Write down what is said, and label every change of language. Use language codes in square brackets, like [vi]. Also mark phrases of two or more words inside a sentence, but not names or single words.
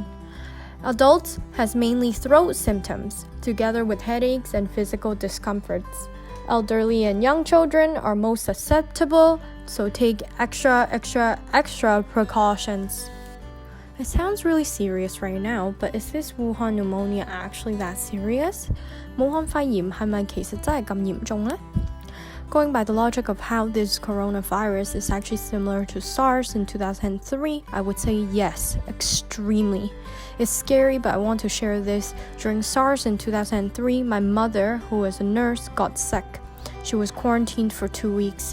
[en] Adults has mainly throat symptoms, together with headaches and physical discomforts. Elderly and young children are most susceptible, so take extra precautions. It sounds really serious right now, but is this Wuhan pneumonia actually that serious? [yue] 武漢肺炎係咪其實真係咁嚴重呢? [en] Going by the logic of how this coronavirus is actually similar to SARS in 2003, I would say yes, extremely. It's scary, but I want to share this. During SARS in 2003, my mother, who was a nurse, got sick. She was quarantined for 2 weeks.